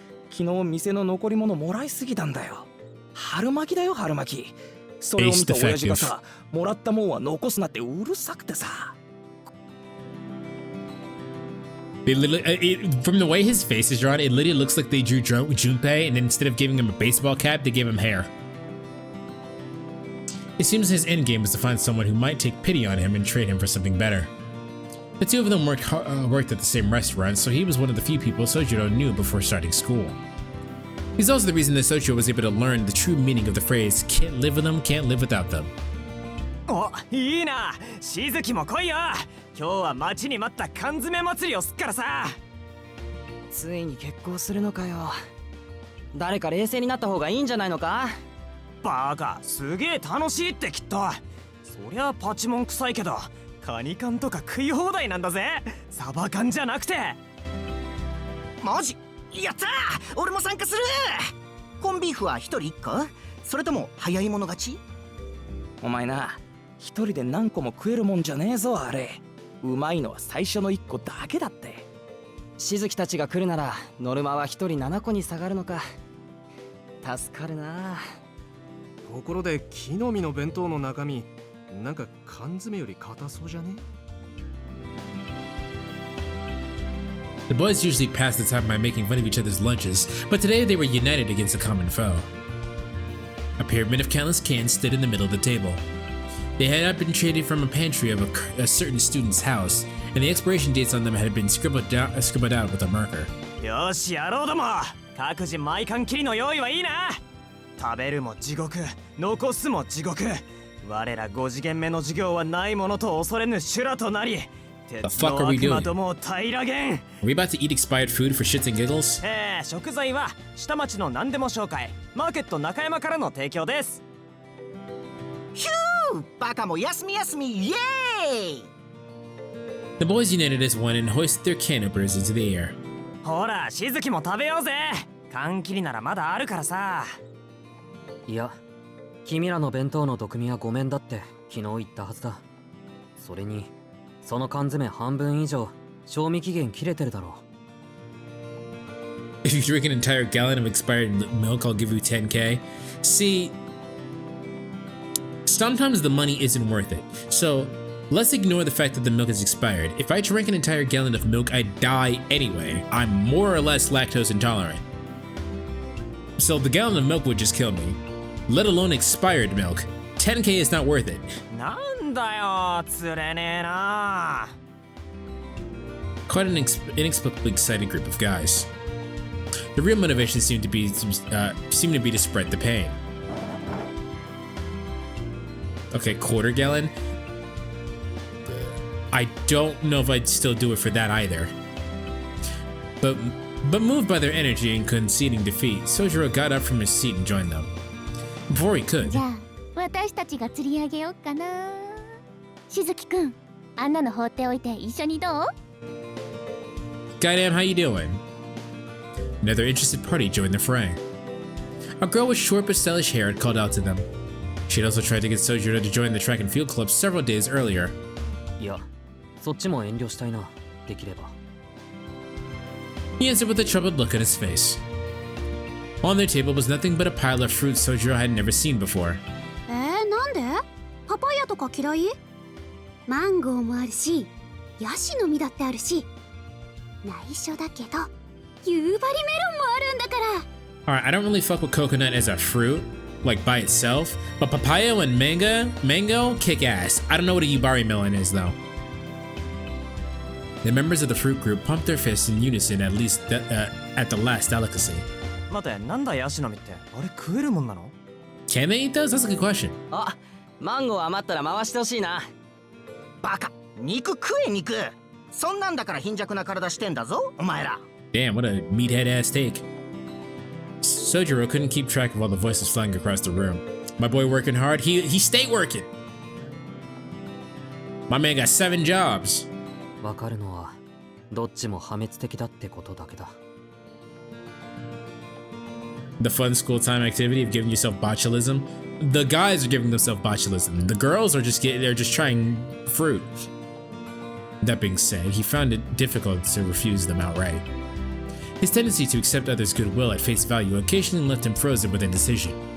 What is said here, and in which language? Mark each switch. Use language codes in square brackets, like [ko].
[ja] 昨日店の残り物もらいすぎたんだよ。春巻きだよ春巻き。それを見た親父がさ、もらったもんは残すなってうるさくてさ。 [en] They literally, from the way his face is drawn, it literally looks like they drew Junpei, and then instead of giving him a baseball cap, they gave him hair. It seems his endgame was to find someone who might take pity on him and trade him for something better. The two of them worked at the same restaurant, so he was one of the few people Sojiro knew before starting school. He's also the reason that Sojiro was able to learn the true meaning of the phrase, can't live with them, can't live without them. [ja] お、いいな。しずきも来いよ。今日は待ちに待った缶詰祭りをすっからさ。ついに結婚するのかよ。誰か冷静になった方がいいんじゃないのか。バカ、すげえ楽しいってきっと。そりゃパチモン臭いけど、カニ缶とか食い放題なんだぜ。サバ缶じゃなくて。マジ？やったー！俺も参加する。コンビーフは一人1個？それとも早い者勝ち？お前な、一人で何個も食えるもんじゃねえぞあれ。うまいのは最初の1個だけだって。しずきたちが来るならノルマは一人7個に下がるのか。助かるな。ところで木の実の弁当の中身、なんか缶詰より硬そうじゃね？ [en] The boys usually passed the time by making fun of each other's lunches, but today they were united against a common foe. A pyramid of countless cans stood in the middle of the table. They had not been traded from a pantry of a certain student's house, and the expiration dates on them had been scribbled out with a marker. [ja] よしやろうども。各自毎缶切りの用意はいいな。食べるも地獄、残すも地獄。我ら5次元目の授業はないものと恐れぬ修羅となり。 [en] The fuck are we doing? Are we about to eat expired food for shits and giggles? [ja] 食材は下町の何でも紹介、マーケット中山からの提供です。ヒュー！バカも休み休みイエーイ！ [en] The boys united as one and hoisted their can openers into the air. [ja] ほら、しずきも食べようぜ。缶切りならまだあるからさ。いや、君らの弁当の毒味はごめんだって昨日言ったはずだ。それにその缶詰半分以上賞味期限切れてるだろう。 [en] If you drink an entire gallon of expired milk, I'll give you 10k. See, sometimes the money isn't worth it. So let's ignore the fact that the milk is expired. If I drank an entire gallon of milk, I'd die anyway. I'm more or less lactose intolerant. So the gallon of milk would just kill me, let alone expired milk. 10k is not worth it. [ja] なんだよ、釣れねえな。 [en] Quite an inexplicably excited group of guys. The real motivation seemed to be to spread the pain. Okay, quarter gallon. I don't know if I'd still do it for that either. But moved by their energy and conceding defeat, Sojiro got up from his seat and joined them. Before he could. [ja] じゃあたちが釣り上げよっかな。しずきくん、あんなの放っておいて一緒にどう？ [en] Goddamn, how you doing? Another interested party joined the fray. A girl with short but stylish hair had called out to them. She had also tried to get Sojiro to join the track and field club several days earlier. [ja] いや、そっちも遠慮したいな、できれば。 [en] He answered with a troubled look on his face. On their table was nothing but a pile of fruit Sojiro had never seen before. [ja] なんで？パパイヤとか嫌い？マンゴーもあるし、ヤシの実だってあるし、内緒だけど、夕張メロンもあるんだから。 [en] Alright, I don't really fuck with coconut as a fruit, like by itself, but papaya and mango kick ass. I don't know what a yubari melon is though. The members of the fruit group pumped their fists in unison at least at the last delicacy. [ja] 待て、なんだヤシの実ってあれ食えるもんなの？ [en] Can they eat those? That's a good question. [ja] あ、マンゴー余ったら回してほしいな。バカ、肉食え肉。そんなんだから貧弱な体してんだぞ、お前ら。 [en] Damn, what a meathead ass take. Sojiro couldn't keep track of all the voices flying across the room. My boy working hard, he stayed working. My man got 7 jobs. [ja] わかるのはどっちも破滅的だってことだけだ。 [en] The fun school time activity of giving yourself botulism. The guys are giving themselves botulism. The girls are they're just trying fruit. That being said, he found it difficult to refuse them outright. His tendency to accept others' goodwill at face value occasionally left him frozen with indecision.